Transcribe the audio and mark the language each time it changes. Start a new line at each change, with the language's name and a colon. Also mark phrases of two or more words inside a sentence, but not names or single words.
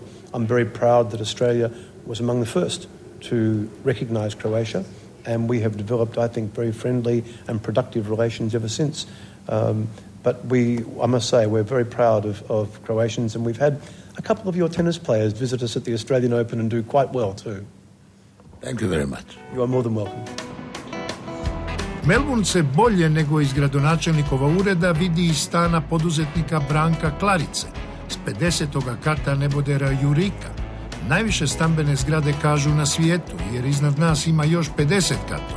English: I'm very proud that Australia was among the first to recognise Croatia, and we have developed, I think, very friendly and productive relations ever since. But I must say, we're very proud of Croatians, and we've had a couple of your tennis players visit us at the Australian Open and do quite well too. Thank you very much. You are more than welcome.
Croatian: Melbourne se bolje nego iz gradonačelnikova ureda vidi iz stana poduzetnika Branka Klarice s 50. kata nebodera Jurika. Najviše stambene zgrade kažu na svijetu, jer iznad nas ima još 50 katova.